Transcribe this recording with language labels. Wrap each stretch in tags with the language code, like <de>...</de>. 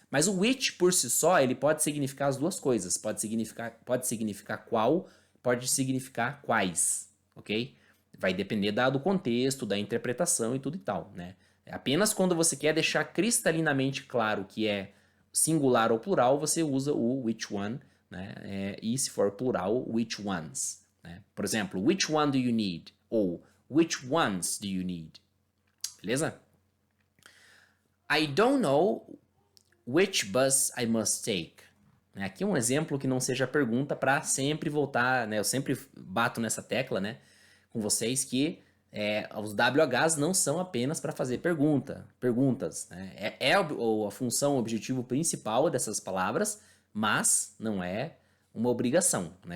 <pt>Mas o which por si só, ele pode significar as duas coisas. Pode significar qual, pode significar quais, ok? Vai depender do contexto, da interpretação e tudo e tal, né? Apenas quando você quer deixar cristalinamente claro que é singular ou plural, você usa o which one, né? E se for plural, which ones. Né? Por exemplo,</pt> <en>which one do you need?</en> <pt>Ou</pt> <en>which ones do you need?</en> <pt>Beleza?</pt> <en>I don't know which bus I must take.</en> <pt>Aqui é um exemplo que não seja pergunta para sempre voltar, né? Eu sempre bato nessa tecla, né? Com vocês que os WHs não são apenas para fazer perguntas. Né? A função, o objetivo principal dessas palavras, mas não é uma obrigação. Né?</pt>